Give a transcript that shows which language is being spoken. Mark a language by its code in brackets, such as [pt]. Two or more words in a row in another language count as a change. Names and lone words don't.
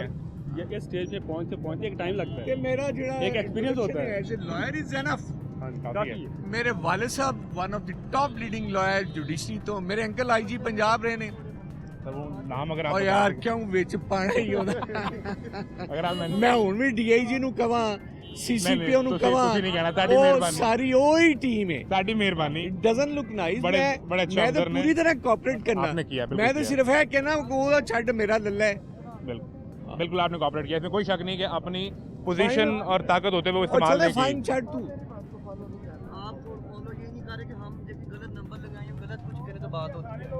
[ur] یہ اس سٹیج پے پہنچتے ایک ٹائم لگتا कि है, میرا جو ایک ایکسپیریئنس ہوتا ہے. [en] As a lawyer is enough. [ur] ہاں، کافی काफी है। है। میرے والد صاحب [en] one of the top leading lawyer [ur] جوڈیشری تو میرے انکل آئی جی پنجاب رہے نے. تو وہ نام اگر آپ और बता यार दें। [pa] ਕਿਉਂ ਵਿਚ ਪਾਣਾ ਹੀ ਹੋਣਾ [ur] اگر آپ [pa] ਮੈਂ ਹੁਣ ਭੀ ਡੀਆਈਜੀ ਨੂੰ ਕਵਾਂ ਸੀਸੀਪੀਓ ਨੂੰ ਕਵਾਂ ਤੁਸੀਂ ਨਹੀਂ ਕਹਿਣਾ, ਤੁਹਾਡੀ ਉਹ ਮਿਹਰਬਾਨੀ। ਸਾਰੀ ਉਹੀ ਟੀਮ ਹੈ। ਸਾਡੀ ਮਿਹਰਬਾਨੀ। [en] It doesn't look nice। [pa] बड़े- मैं ਬੜੇ ਅੱਛੇ [ur] میں تو [pa] ਅਫ਼ਸਰ ਨੇ। [ur] پوری طرح کوآپریٹ کرنا آپ نے کیا، بالکل میں تو किया। [pa] ਸਿਰਫ਼ ਹੈ ਕਿ ਨਾ ਵੋ ਛੱਡ ਮੇਰਾ ਲੱਲਾ ਹੈ। [ur] بالکل بالکل آپ نے کوپریٹ کیا، اس میں کوئی شک نہیں کہ اپنی پوزیشن اور طاقت ہوتے ہوئے وہ और इस्तेमाल चले नहीं फाइन की। [pa] ਛੱਡ ਤੂੰ [ur] آپ فالو یہ نہیں کر رہے کہ ہم جب غلط نمبر لگائیں یا غلط کچھ کریں تو بات ہوتی ہے.